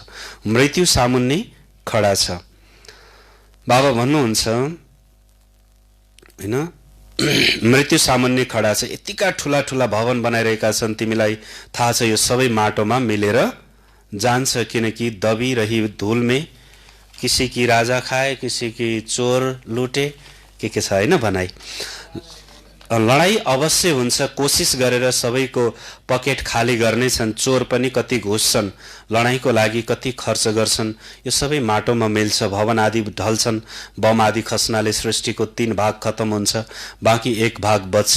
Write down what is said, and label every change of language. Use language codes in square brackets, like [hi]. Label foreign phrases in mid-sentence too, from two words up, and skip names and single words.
[ne] मृत्यु सामुन्ने खडा छ। बाबा भन्नुहुन्छ हैन, मृत्यु सामुन्ने खडा छ। यतिका ठुला ठुला भवन बनाइरहेका छन्, तिमीलाई थाहा छ यो सबै माटोमा मिलेर जान्छ, किनकि [hi] दबी रही धूल में किसी की राजा खाए, किसी की चोर लुटे, [ne] के छ हैन भनाइ। लडाई अवश्य हुन्छ, कोसिस गरेर सबैको पकेट खाली गर्ने छन्। चोर पनि कति घुस्छन्, लडाईँको लागि कति खर्च गर्छन्। यो सबै माटोमा मिल्छ, भवन आदि ढल्छन्, बम आदि खस्नाले सृष्टिको 3 भाग खतम हुन्छ, बाँकी 1 भाग बच्छ।